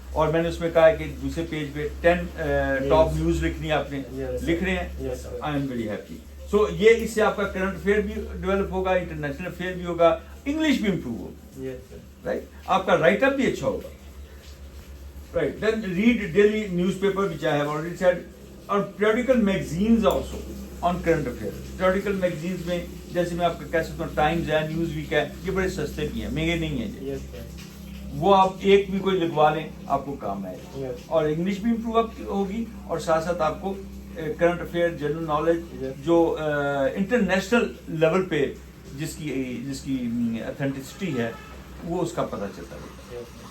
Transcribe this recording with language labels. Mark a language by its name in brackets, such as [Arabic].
[Urdu] اور میں نے اس میں کہا ہے کہ دوسرے پیج پہ 10 ٹاپ نیوز لکھنی ہے, آپ نے لکھ رہے ہیں. [English] I am very happy. [Urdu] سو یہ اس سے آپ کا کرنٹ افیئر بھی ڈیولپ ہوگا, انٹرنیشنل افیئر بھی ہوگا, انگلش بھی امپروو ہوگا, رائٹ. آپ کا رائٹ اپ بھی اچھا ہوگا, right. [English] then read daily newspaper which I have already said, [Urdu] اور [English] periodical magazines also on current affairs. periodical magazines [Urdu] میں جیسے میں آپ کو کہہ سکتا ہوں ٹائمز ہے, نیوز ویک ہے, یہ بڑے سستے بھی ہیں, مہنگے نہیں ہیں. وہ آپ ایک بھی کوئی لگوا لیں آپ کو کام آئے گا, اور انگلش بھی امپروو ہوگی, اور ساتھ ساتھ آپ کو کرنٹ افیئر, جنرل نالج جو انٹرنیشنل لیول پہ جس کی اتھینٹسٹی ہے وہ اس کا پتہ چلتا ہے.